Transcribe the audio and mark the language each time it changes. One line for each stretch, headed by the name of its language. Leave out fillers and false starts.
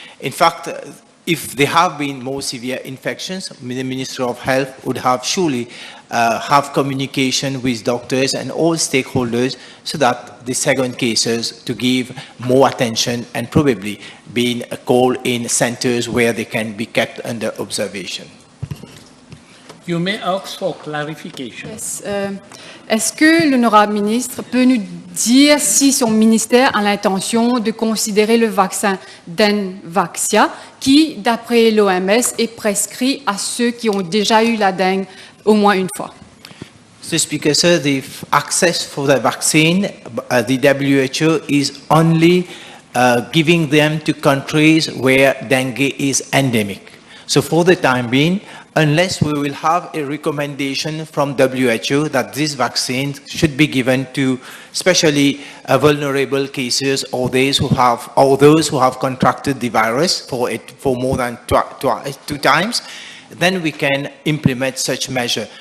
English: In fact, if there have been more severe infections, the Ministry of Health would have surely have communication with doctors and all stakeholders so that the second cases to give more attention and probably being a call in centers where they can be kept under observation. You may ask for clarification.
French: Yes, est-ce que l'honorable ministre peut nous dire si son ministère a l'intention de considérer le vaccin Denvaxia, qui, d'après l'OMS, est prescrit à ceux qui ont déjà eu la dengue au moins une fois?
English: Mr. Speaker, sir, the access for the vaccine, the WHO is only giving them to countries where dengue is endemic. So for the time being, unless we will have a recommendation from WHO that this vaccine should be given to especially vulnerable cases or those who have contracted the virus for more than two times, then we can implement such measure.